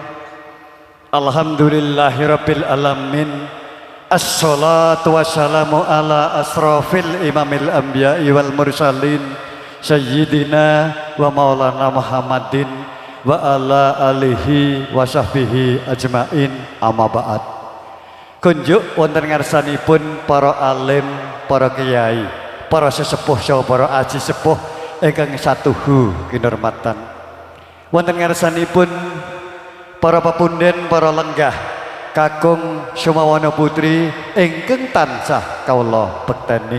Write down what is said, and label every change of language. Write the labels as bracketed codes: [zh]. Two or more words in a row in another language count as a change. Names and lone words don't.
[ar] الحمد لله رب العالمين. الصلاة والسلام على أشرف إمام الأنبياء والمرسلين سيدنا ومولانا محمد وعلى آله وصحبه أجمعين أما بعد. [jv] Kunjuk wonten ngarsanipun para alim, para kiai, para sesepuh saha para aji sepuh ingkang satuhu kinurmatan. Wonten ngarsanipun para pepunden, para lenggah kakung Sumawana putri ingkang tansah kawula bekteni.